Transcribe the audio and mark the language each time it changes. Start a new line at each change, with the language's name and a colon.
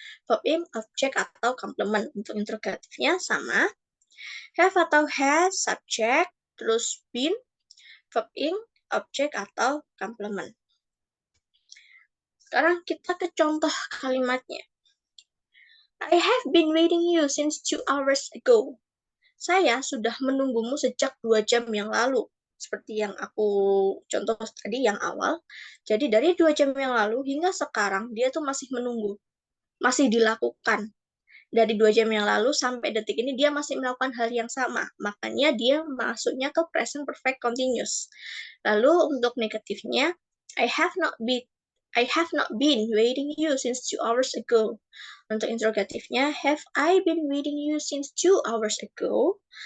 Indonesian: Verb ing, objek atau complement. Untuk interrogatifnya sama, have atau has, subject, terus been, verb ing, objek atau complement. Sekarang kita ke contoh kalimatnya.
English: I have been waiting you since 2 hours ago.
Indonesian: Saya sudah menunggumu sejak 2 jam yang lalu. Seperti yang aku contoh tadi yang awal. Jadi dari 2 jam yang lalu hingga sekarang dia tuh masih menunggu. Masih dilakukan. Dari 2 jam yang lalu sampai detik ini dia masih melakukan hal yang sama. Makanya dia masuknya ke present perfect continuous. Lalu untuk negatifnya,
English: I have not been I have not been waiting you since 2 hours ago.
Indonesian: Untuk interrogatifnya,
English: have I been waiting you since 2 hours ago?